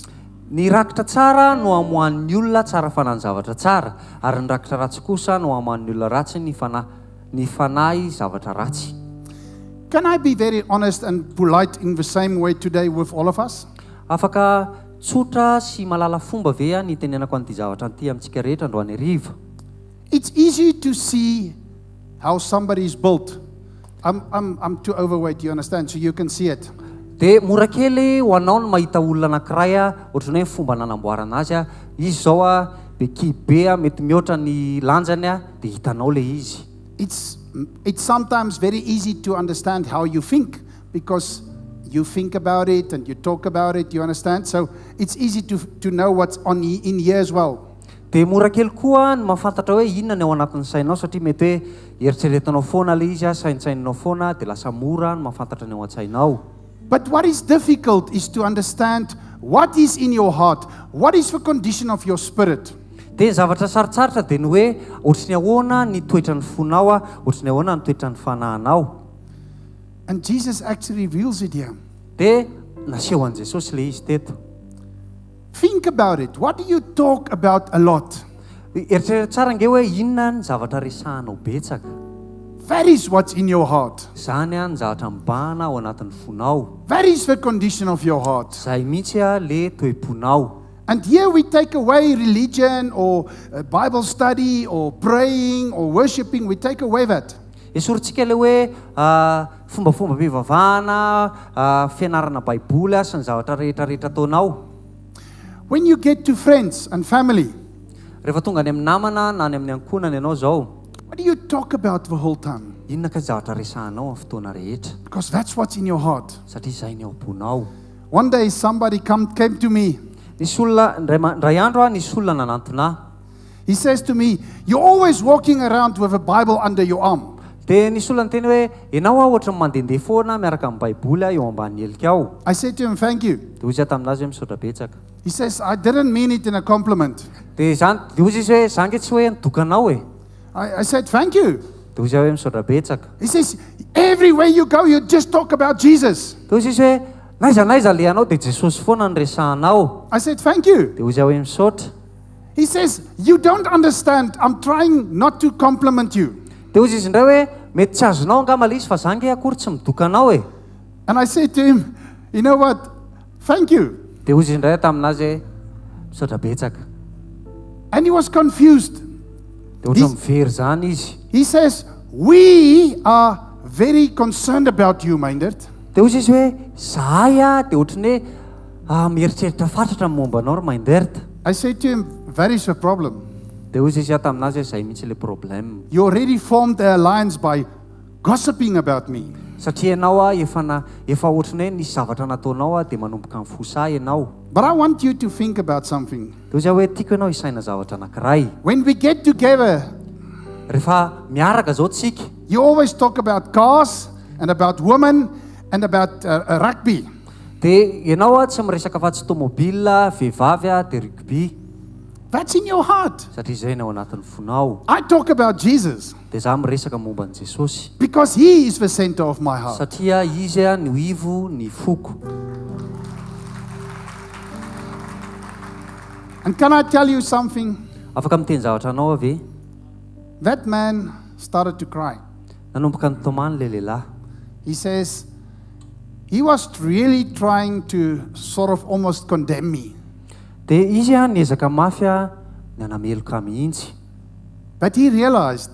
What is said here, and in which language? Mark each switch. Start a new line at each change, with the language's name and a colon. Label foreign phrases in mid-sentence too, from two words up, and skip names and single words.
Malagasy: Ny rakitra tsara no amohan'ny olona tsara fanahy zavatra tsara, ary ny rakitra ratsy kosa no amohan'ny olona ratsy ny fanahy zavatra ratsy.
English: Can I be very honest and polite in the same way today with all of us?
Malagasy: Afaka tsotra sy malala fomba ve ny tenenako an'ity zavatra an'ity amintsika rehetra androany hariva.
English: It's easy to see how somebody is built. I'm too overweight, you understand, so you can see it.
Malagasy: Dia mora kely ho anao no mahita olona anankiray ohatrany hoe fomba nanamboarana azy izy zao be kibe mety mihoatra ny lanjany dia hitanao le izy.
English: It's sometimes very easy to understand how you think because you think about it and you talk about it, you understand? So it's easy to know what's in here as well.
Malagasy: Dia mora kely koa ny mahafantatra hoe inona ny ao anatin'ny sainao satria mety hoe eritreretinao foana le izy saintsainao foana dia lasa mora ny mahafantatra ny ao an-tsainao.
English: But what is difficult is to understand what is in your heart, what is the condition of your spirit.
Malagasy: Dia zavatra sarotsarotra dia ny hoe ohatrany ahoana ny toetra ny fonao ohatrany ahoana ny toetra ny fanahinao.
English: And Jesus actually reveals it here.
Malagasy: Dia naseho an Jesosy le izy teto.
English: Think about it. What do you talk about a lot?
Malagasy: Eritreretra tsara nge hoe inona ny zavatra resahanao betsaka.
English: That is what's in your heart.
Malagasy: Zany ny zavatra mibahana ao anatin'ny fonao.
English: That is the condition of your heart.
Malagasy: Zay mihitsy le toe-ponao.
English: And here we take away religion or Bible study or praying or worshiping. We take away that.
Malagasy: esorintsika le hoe fombafomba fivavahana fianarana baiboly sy ny zavatra rehetrarehetra ataonao.
English: When you get to friends and family,
Malagasy: rehefa tonga any amin'ny namana na any amin'ny ankonany ianao zao,
English: what do you talk about the whole time?
Malagasy: inona ka zavatra resahanao amin'ny fotoana rehetra?
English: Because that's what's in your heart.
Malagasy: Satria izay ny ao am-ponao.
English: One day somebody came to me.
Malagasy: Nisy olona ndray andro nisy olona nanantona.
English: He says to me, "You're always walking around with a Bible under your arm."
Malagasy: Dia nisy olona niteny hoe ianao ohatra ny mandehandeha foana miaraka amin'ny baiboly eo ambany helika ao.
English: I said to him, "Thank you."
Malagasy: Dia ozy taminazy hoe misaotra betsaka.
English: He says, "I didn't mean it in a compliment."
Malagasy: Dia ozy izy hoe zange tsy hoe nitokanao e.
English: I said, "Thank you."
Malagasy: Dia ozy hoe misaotra betsaka.
English: He says, "Everywhere you go, you just talk about Jesus."
Malagasy: Dia ozy izy hoe naiza lehanao dia Jesosy foana ny resahanao.
English: I said, "Thank you."
Malagasy: Dia ozy hoe misaotra.
English: He says, "You don't understand. I'm trying not to compliment you."
Malagasy: Dia ozy izy indray hoe mety tsy azonao angamba le izy fa zange akory tsy midokanao e.
English: And I said to him, "You know what? Thank you."
Malagasy: Dia ozy indray taminazy hoe misaotra betsaka.
English: And he was confused.
Malagasy: Dia ohatra mivery zany izy.
English: He says, "We are very concerned about you, Meindert."
Malagasy: Dia ozy izy hoe zahay dia ohatrany hoe mieritreritra fatratra momba anao ry Meindert.
English: I said to him, "That is the problem.
Malagasy: Dia ozy izy taminazy hoe zay mihitsy le problème.
English: You already formed an alliance by gossiping about me."
Malagasy: Satria ianao efa ohatrany hoe nisy zavatra nataonao dia manomboka mifosa ianao.
English: But I want you to think about something.
Malagasy: Dia ozy hoe tiako ianao isaina zavatra anankiray.
English: When we get together,
Malagasy: rehefa miaraka zao tsika,
English: you always talk about cars and about women and about rugby.
Malagasy: dia ianao tsy miresaka fa tsy tomobila, vehivavy dia rugby.
English: That's in your heart.
Malagasy: Satria izay ny ao anatin'ny fonao.
English: I talk about Jesus
Malagasy: Dia zaho miresaka momba an'i Jesosy.
English: because he is the center of my heart.
Malagasy: Satria izy ny ivo ny foko.
English: And can I tell you something?
Malagasy: Afaka miteny zavatra anao ave?
English: That man started to cry.
Malagasy: Nanomboka nitomany le lehilahy.
English: He says he was really trying to sort of almost condemn me.
Malagasy: Dia izy niezaka mafy ny anameloka mihitsy.
English: But he realized